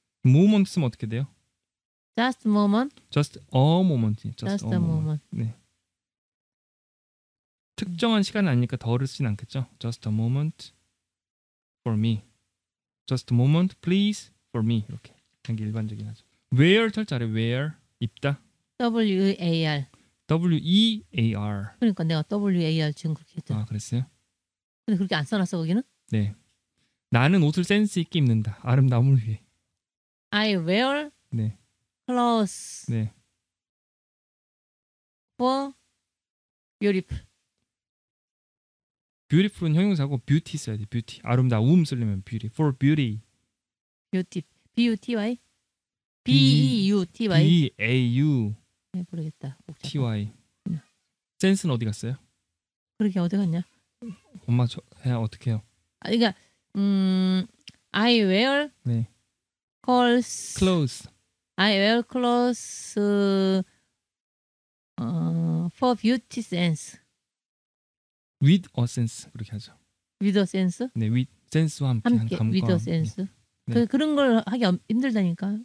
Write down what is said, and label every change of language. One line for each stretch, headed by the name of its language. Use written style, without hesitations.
Korean: moment 쓰면 어떻게 돼요?
English: Just a moment. Just a moment. Just a moment.
Korean: 네. 특정한 시간은 아니니까 덜을 쓰진 않겠죠?
English: Just a moment for me. Just a moment, please, for me.
Korean: 이렇게 하는 게 일반적인 하죠. Wear 철자래. wear 입다.
English: W-A-R. W-E-A-R.
Korean: 그러니까 내가 W-A-R 지금 그렇게 했잖아. 아 그랬어요? 근데 그렇게 안 써놨어 거기는? 네. 나는 옷을 센스 있게 입는다. 아름다움을 위해.
English: I wear
Korean: 네.
English: clothes
Korean: 네.
English: for beautiful.
Korean: beautiful은 형용사고 beauty 써야 돼.
English: beauty.
Korean: 아름다움 쓰려면 beauty.
English: for beauty. beauty. B-U-T-Y? B-E-U-T-Y? B-A-U.
Korean: 네, 모르겠다. T-Y. 센스는 어디 갔어요? 그렇게 어디 갔냐? 엄마 해야 어떻게 해요? 그러니까
English: I wear
Korean: 네.
English: clothes. I wear clothes for beauty sense. With a sense
Korean: 그렇게 하죠.
English: With a sense?
Korean: 네, with sense와 함께 한 감과.
English: with a sense. 네.
Korean: 그런 걸 하기 힘들다니까.